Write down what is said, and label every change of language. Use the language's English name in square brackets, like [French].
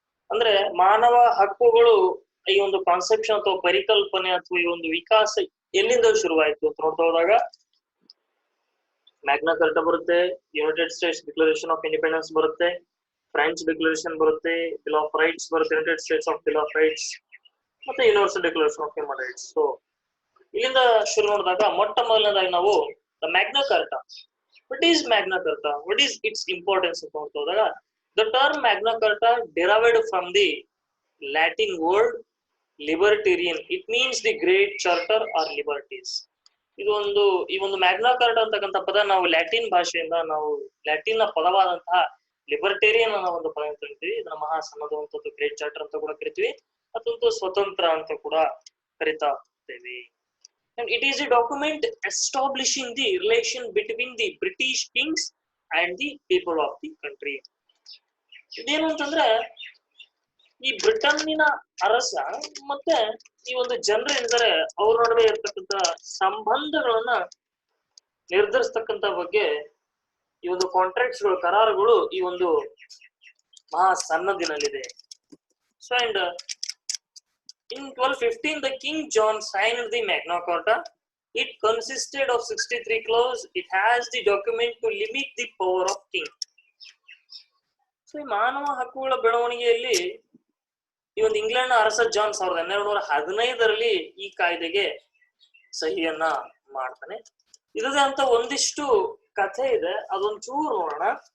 [Kannada] ಅಂದ್ರೆ ಮಾನವ ಹಕ್ಕುಗಳು ಈ ಒಂದು ಕಾನ್ಸೆಪ್ಷನ್ ಅಥವಾ ಪರಿಕಲ್ಪನೆ ಅಥವಾ ಈ ಒಂದು ವಿಕಾಸ ಎಲ್ಲಿಂದ ಶುರುವಾಯಿತು ಅಂತ ನೋಡ್ತಾ ಹೋದಾಗ ಮ್ಯಾಗ್ನಾ ಕಾರ್ಟಾ ಬರುತ್ತೆ, United States declaration of independence ಬರುತ್ತೆ, ಫ್ರೆಂಚ್ ಡಿಕ್ಲರೇಷನ್ ಬರುತ್ತೆ, ಬಿಲ್ ಆಫ್ ರೈಟ್ಸ್ ಬರುತ್ತೆ, United States of bill of rights ಮತ್ತೆ universal declaration of human rights. So ಇಲ್ಲಿಂದ ಶುರು ನೋಡಿದಾಗ ಮೊಟ್ಟ ಮೊದಲನೇದಾಗಿ ನಾವು the Magna Carta. [English] What is Magna Carta? What is its importance [Kannada] ಅಂತ ನೋಡ್ತಾ ಹೋದಾಗ [English] the term Magna Carta derived from the Latin word libertarian. It means the great charter or liberties. [Kannada] ಈ ಒಂದು ಮ್ಯಾಗ್ನಾ ಕಾರ್ಟಾ ಅಂತಕ್ಕಂಥ ಪದ ನಾವು ಲ್ಯಾಟಿನ್ ಭಾಷೆಯಿಂದ ನಾವು ಲ್ಯಾಟಿನ್ ನ ಪದವಾದಂತಹ ಲಿಬರ್ಟೇರಿಯನ್ ಅನ್ನೋ ಒಂದು ಪದ ಅಂತ ಕರಿತೀವಿ. ಇದನ್ನ ಮಹಾಸನ್ನದವಂತದ್ದು ಗ್ರೇಟ್ ಚಾರ್ಟರ್ ಅಂತ ಕೂಡ ಕರಿತೀವಿ, ಮತ್ತೊಂದು ಸ್ವತಂತ್ರ ಅಂತ ಕೂಡ ಕರಿತಾ ಹೋಗ್ತೇವೆ. [English] And it is a document establishing the relation between the British kings and the people of the country. [Kannada] ಇದೇನು ಅಂತಂದ್ರೆ ಈ ಬ್ರಿಟನ್ನಿನ ಅರಸ ಮತ್ತೆ ಈ ಒಂದು ಜನರು ಏನಿದ್ದಾರೆ ಅವ್ರ ನಡುವೆ ಇರ್ತಕ್ಕಂಥ ಸಂಬಂಧಗಳನ್ನ ನಿರ್ಧರಿಸ್ತಕ್ಕಂಥ ಬಗ್ಗೆ ಈ ಒಂದು ಕಾಂಟ್ರಾಕ್ಟ್ಸ್ ಗಳು, ಕರಾರುಗಳು ಈ ಒಂದು ಮಹಾ ಸನ್ನದಿನಲ್ಲಿದೆ. [English] So and in 1215, the King John signed the Magna Carta. It consisted of 63 clauses. It has the document to limit the power of king. [Kannada] So, ಈ ಮಾನವ ಹಕ್ಕುಗಳ ಬೆಳವಣಿಗೆಯಲ್ಲಿ ಈ ಒಂದು ಇಂಗ್ಲೆಂಡ್ ಅರಸ ಜಾನ್ 1215 ಈ ಕಾಯ್ದೆಗೆ ಸಹಿಯನ್ನ ಮಾಡ್ತಾನೆ. ಇದದೇ ಅಂತ ಒಂದಿಷ್ಟು ಕಥೆ ಇದೆ, ಅದೊಂದು ಚೂರು ನೋಡೋಣ.